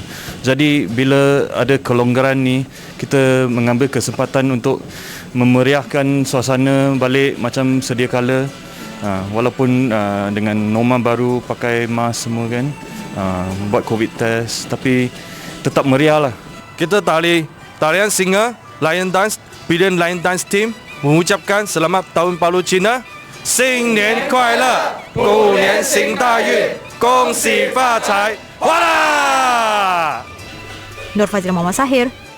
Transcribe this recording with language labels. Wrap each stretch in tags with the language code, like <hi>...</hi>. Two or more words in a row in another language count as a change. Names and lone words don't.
<ms>Jadi bila ada kelonggaran ni, kita mengambil kesempatan untuk memeriahkan suasana balik macam sedia kala. Walaupun dengan norma baru pakai mask semua kan, buat COVID test, tapi tetap meriah lah. Kita tarian singa</ms> <en>Lion Dance</en> <ms>Bidang</ms> <en>Lion Dance Team</en> <ms>mengucapkan selamat Tahun Baru Cina.</ms> <zh>新年快乐，狗年行大运，恭喜发财，哇啦！</zh> <ms>Nur Fazilah Muhammad Syahir.</ms>